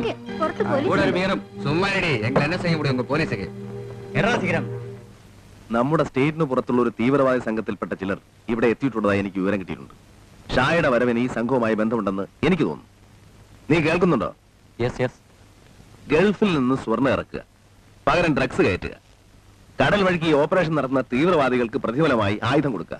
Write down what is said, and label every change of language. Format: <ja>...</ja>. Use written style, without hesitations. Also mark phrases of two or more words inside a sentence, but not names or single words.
<ml>പുറത്ത് പോലീസ്</ml> <ta>கூட ஒரு மீறம் சும்மா ரெடி எங்களை என்ன செய்ய முடியும் உங்க போலீஸுக்கு</ta> <ml>നമ്മുടെ സ്റ്റേറ്റിന് പുറത്തുള്ള ഒരു തീവ്രവാദി സംഘത്തിൽപ്പെട്ട ചിലർ ഇവിടെ എത്തിയിട്ടുള്ളതായി എനിക്ക് വിവരം കിട്ടിയിട്ടുണ്ട്. ഷായുടെ വരവിന് ഈ സംഘവുമായി ബന്ധമുണ്ടെന്ന് എനിക്ക് തോന്നുന്നു. നീ കേൾക്കുന്നുണ്ടോ?</ml> <en>yes yes.</en> <ml>ഗൾഫിൽ നിന്ന് സ്വർണ്ണം ഇറക്കുക, പകരം ഡ്രഗ്സ് കയറ്റുക, കടൽ വഴിക്ക് ഈ ഓപ്പറേഷൻ നടത്തുന്ന തീവ്രവാദികൾക്ക് പ്രതിഫലമായി ആയുധം കൊടുക്കുക.</ml>